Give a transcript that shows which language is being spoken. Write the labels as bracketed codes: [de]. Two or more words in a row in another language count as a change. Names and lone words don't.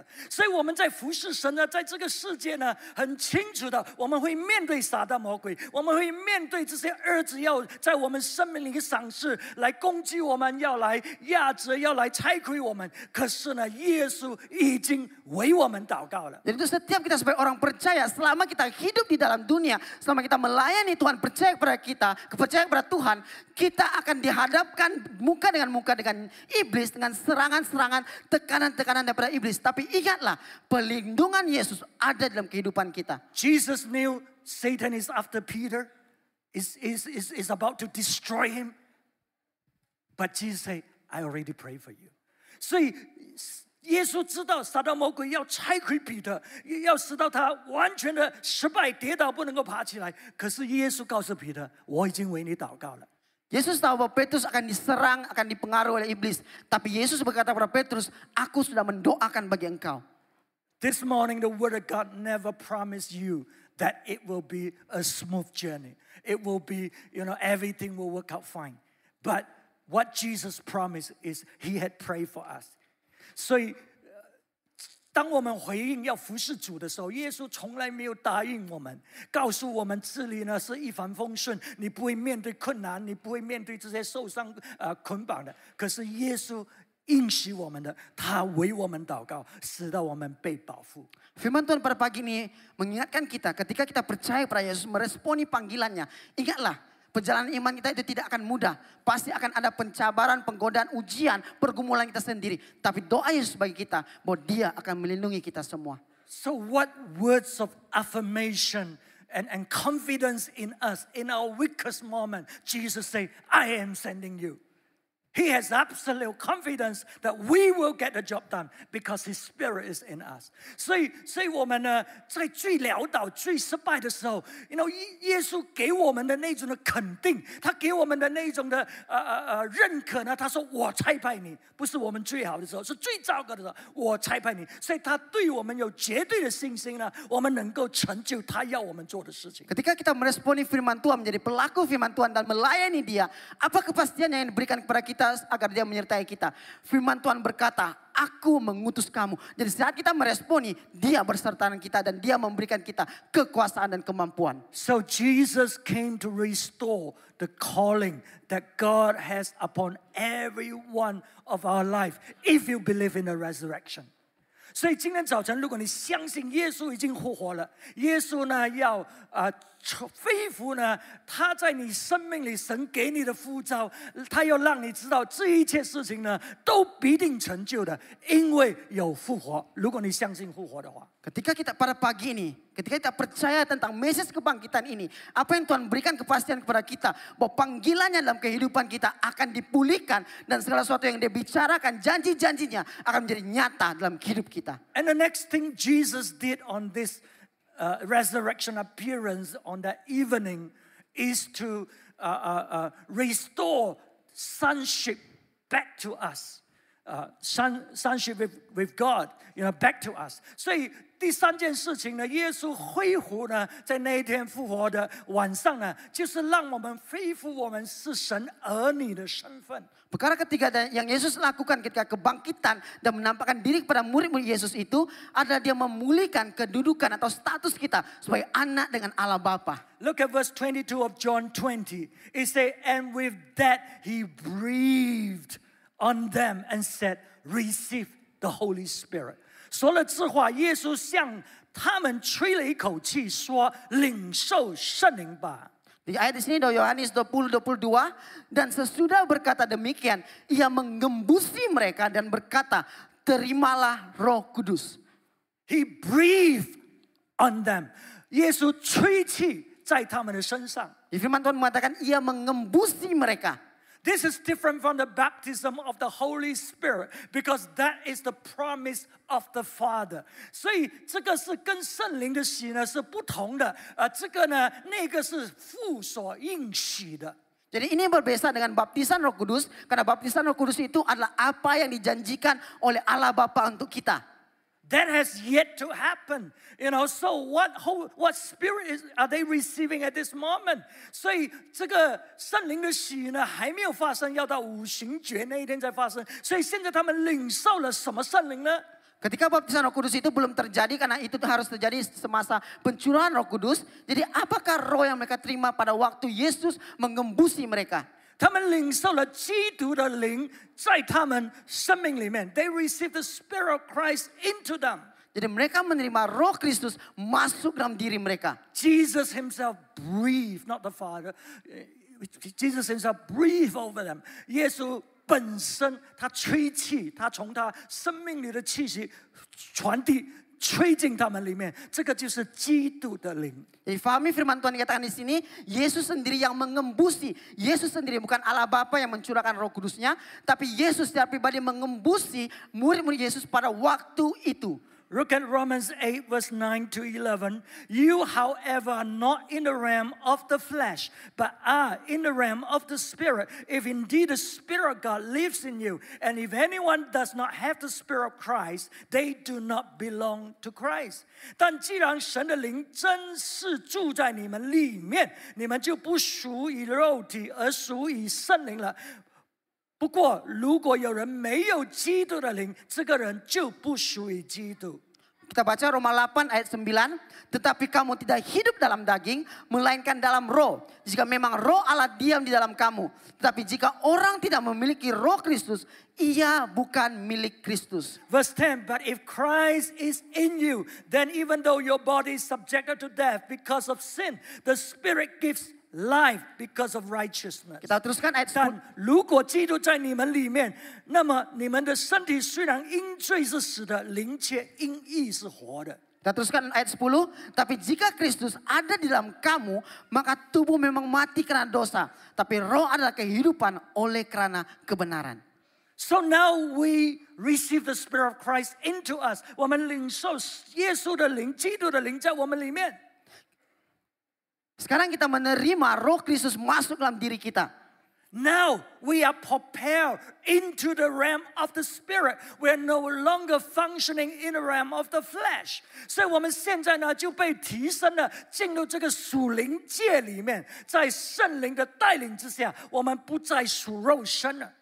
[zh] 所以我们在服侍神呢，在这个世界呢，很清楚的，我们会面对撒旦魔鬼，我们会面对这些儿子要在我们生命里赏识，来攻击我们，要来压制，要来拆毁我们。可是呢，耶稣已经为我们祷告了。 [id] Jadi itu setiap kita sebagai orang percaya, selama kita hidup di dalam dunia, selama kita melayani Tuhan, percaya kepada kita, kepercayaan kepada Tuhan, kita akan dihadapkan muka dengan iblis, dengan serangan-serangan, tekanan-tekanan daripada iblis. Tapi ingatlah, perlindungan Yesus ada dalam kehidupan kita. [en] Jesus knew Satan is after Peter, is about to destroy him. But Jesus said, I already prayed for you. [zh] 所以耶稣知道撒旦魔鬼要拆毁彼得，要使到他完全的失败、跌倒，不能够爬起来。可是耶稣告诉彼得，我已经为你祷告了。 [id] Yesus tahu bahwa Petrus akan diserang, akan dipengaruhi oleh iblis. Tapi Yesus berkata kepada Petrus, aku sudah mendoakan bagi engkau. [en] This morning the word of God never promised you that it will be a smooth journey. It will be, everything will work out fine. But what Jesus promised is he had prayed for us. [zh] 所以当我们回应要服侍主的时候，耶稣从来没有答应我们，告诉我们这里呢是一帆风顺，你不会面对困难，你不会面对这些受伤捆绑的。可是耶稣应许我们的，他为我们祷告，使到我们被保护。 [id] Firman Tuhan pada pagi ini mengingatkan kita ketika kita percaya pada Yesus, meresponi panggilannya. Ingatlah, perjalanan iman kita itu tidak akan mudah. Pasti akan ada pencabaran, penggodaan, ujian, pergumulan kita sendiri. Tapi doa Yesus bagi kita bahwa dia akan melindungi kita semua. [en] So what words of affirmation and confidence in us in our weakest moment, Jesus said, I am sending you. He has absolute confidence that we will get the job done because His Spirit is in us. [zh] 所以我们呢，在最潦倒、最失败的时候，耶稣给我们的那种的肯定，他给我们的那种的认可呢，他说我差派你，不是我们最好的时候，是最糟糕的时候，我差派你。所以他对我们有绝对的信心呢，我们能够成就他要我们做的事情。 [id] Ketika kita meresponi firman Tuhan, menjadi pelaku firman Tuhan dan melayani Dia, apa kepastian yang diberikan kepada kita agar Dia menyertai kita? Firman Tuhan berkata, aku mengutus kamu. Jadi saat kita meresponi, Dia berserta dengan kita dan Dia memberikan kita kekuasaan dan kemampuan. [en] So Jesus came to restore the calling that God has upon every one of our life if you believe in the resurrection. [zh] 所以今天早晨，如果你相信耶稣已经复活了，耶稣呢要恢复呢，他在你生命里神给你的呼召，他要让你知道这一切事情呢都必定成就的，因为有复活。如果你相信复活的话。 [id] Ketika kita pada pagi ini, ketika kita percaya tentang message kebangkitan ini, apa yang Tuhan berikan kepastian kepada kita bahwa panggilannya dalam kehidupan kita akan dipulihkan dan segala sesuatu yang Dia bicarakan, janji-janjinya akan menjadi nyata dalam hidup kita. [en] And the next thing Jesus did on this resurrection appearance on that evening is to restore sonship back to us. Sonship with God, back to us. [zh] 所以第三件事情呢，耶稣恢复呢，在那一天复活的晚上呢，就是让我们恢复我们是神儿女的身份。 [id] Perkara ketiga yang Yesus lakukan ketika kebangkitan dan menampakkan diri kepada murid-murid Yesus itu adalah dia memulihkan kedudukan atau status kita sebagai anak dengan Allah Bapa. [en] Look at verse 22 of John 20. It says, and with that he breathed on them and said, receive the Holy Spirit. [zh] 说了这话，耶稣向他们吹了一口气，说：“领受圣灵吧。” [id] Di ayat di sini Yohanes 20:22 dan sesudah berkata demikian ia mengembusi mereka dan berkata terimalah Roh Kudus. [en] He breathed on them. [zh] 耶稣吹气在他们的身上。 [id] Di firman Tuhan mengatakan ia mengembusi mereka. [en] This is different from the baptism of the Holy Spirit because that is the promise of the Father. [zh] 所以这个是跟圣灵的洗呢是不同的。这个呢，那个是父所应许的。 [id] Jadi ini berbeda dengan baptisan Roh Kudus karena baptisan Roh Kudus itu adalah apa yang dijanjikan oleh Allah Bapa untuk kita. [en] That has yet to happen, So what spirit are they receiving at this moment? [zh] 所以这个圣灵的洗呢还没有发生，要到五旬节那一天才发生。所以现在他们领受了什么圣灵呢？ [id] Ketika baptisan Roh Kudus itu belum terjadi karena itu harus terjadi semasa pencurahan Roh Kudus. Jadi apakah roh yang mereka terima pada waktu Yesus mengembusi mereka? [zh] 他们领受了基督的灵在他们生命里面。 [en] They received the Spirit of Christ into them. [id] Jadi mereka menerima Roh Kristus masuk dalam diri mereka. [en] Jesus himself breathed, not the Father. Jesus himself breathed over them. [zh] 耶稣本身他吹气，他从他生命里的气息传递。吹进他们里面，这个就是基督的灵。 [id] Jadi fahami firman Tuhan dikatakan di sini, Yesus sendiri yang mengembusi. Yesus sendiri bukan Allah Bapa yang mencurahkan Roh Kudusnya, tapi Yesus secara pribadi mengembusi murid-murid Yesus pada waktu itu. [en] Look at Romans 8 verse 9 to 11. You, however, are not in the realm of the flesh, but are in the realm of the Spirit. If indeed the Spirit of God lives in you, and if anyone does not have the Spirit of Christ, they do not belong to Christ. [zh] 但既然神的灵真是住在你们里面，你们就不属于肉体，而属于圣灵了。不过，如果有人没有基督的灵，这个人就不属于基督。 [id] Kita baca Roma 8 ayat 9. Tetapi kamu tidak hidup dalam daging, melainkan dalam roh. Jika memang roh Allah diam di dalam kamu. Tetapi jika orang tidak memiliki roh Kristus, ia bukan milik Kristus. [en] Verse 10, but if Christ is in you, then even though your body is subjected to death because of sin, the Spirit gives life because of righteousness. [id] Kita teruskan ayat 10. [zh] 但如果基督在你们里面，那么你们的身体虽然因罪是死的，灵却因义是活的。 [id] Kita teruskan ayat 10. Tapi jika Kristus ada di dalam kamu, maka tubuh memang mati karena dosa. Tapi roh adalah kehidupan oleh karena kebenaran. [en] So now we receive the Spirit of Christ into us. [zh] 我们领受耶稣的灵、基督的灵在我们里面。 [id] Sekarang kita menerima Roh Kristus masuk dalam diri kita. [en] Now we are propelled into the realm of the Spirit. We are no longer functioning in the realm of the flesh. [zh] 所以我们现在呢就被提升了，进入这个属灵界里面，在圣灵的带领之下，我们不再属肉身了。